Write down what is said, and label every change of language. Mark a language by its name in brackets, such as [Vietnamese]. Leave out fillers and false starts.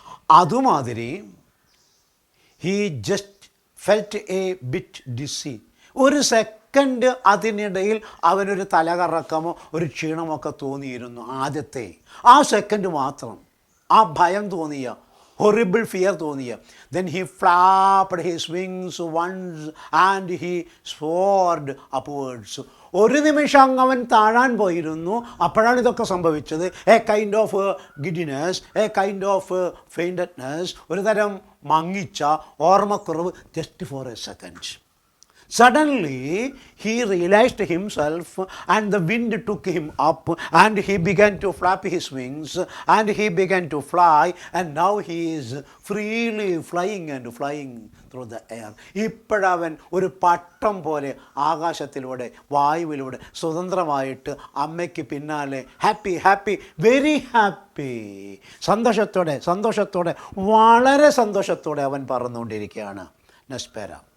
[Malayalam] അതുമാതിരി [English] He just felt a bit dizzy. [Malayalam] ഒരു second അതിനിടയിൽ അവനൊരു തലകറക്കമോ ഒരു ക്ഷീണമൊക്കെ തോന്നിയിരുന്നു. ആ സെക്കൻഡ് മാത്രം ആ ഭയം തോന്നിയ, [English] horrible fear [Malayalam] തോന്നിയ. [English] Then he flapped his wings once and he soared upwards. [Malayalam] ഒരു നിമിഷം അവൻ താഴാൻ പോയിരുന്നു. അപ്പോഴാണ് ഇതൊക്കെ സംഭവിച്ചത്. [English] a kind of giddiness, a kind of faintedness, [Malayalam] ഒരു തരം മങ്ങിച്ച ഓർമ്മക്കുറവ്, [English] Just for a second. Suddenly he realized himself and the wind took him up and he began to flap his wings and he began to fly and now he is freely flying through the air. [Malayalam] ഇപ്പോഴവൻ ഒരു പട്ടം പോലെ ആകാശത്തിലൂടെ വായുവിലൂടെ സ്വതന്ത്രമായിട്ട് അമ്മയ്ക്ക് പിന്നാലെ [English] happy very happy, [Malayalam] സന്തോഷത്തോടെ വളരെ സന്തോഷത്തോടെ അവൻ പറന്നുകൊണ്ടിരിക്കുകയാണ്. നെസ്പെര.